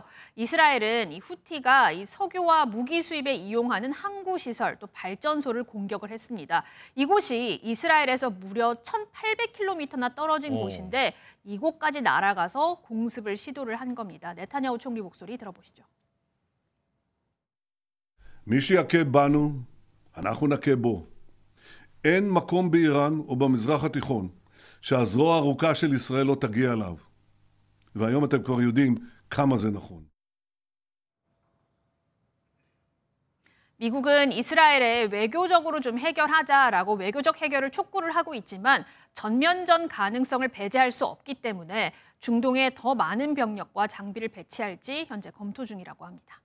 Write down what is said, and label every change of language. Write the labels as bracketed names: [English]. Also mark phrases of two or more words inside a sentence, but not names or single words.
[Korean] 이스라엘은 이 후티가 이 석유와 무기 수입에 이용하는 항구 시설 또 발전소를 공격을 했습니다. 이곳이 이스라엘에서 무려 1,800km나 떨어진 곳인데 이곳까지 날아가서 공습을 시도를 한 겁니다. 네타냐후 총리 목소리 들어보시죠. [Hebrew] מי שיכה בנו, אנחנו נכה בו. אין מקום באיראן או במזרח התיכון שהזרוע הארוכה של ישראל לא תגיע אליו. והיום אתם כבר יודעים כמה זה נכון. [Korean] 미국은 이스라엘에 외교적으로 좀 해결하자라고 외교적 해결을 촉구를 하고 있지만 전면전 가능성을 배제할 수 없기 때문에 중동에 더 많은 병력과 장비를 배치할지 현재 검토 중이라고 합니다.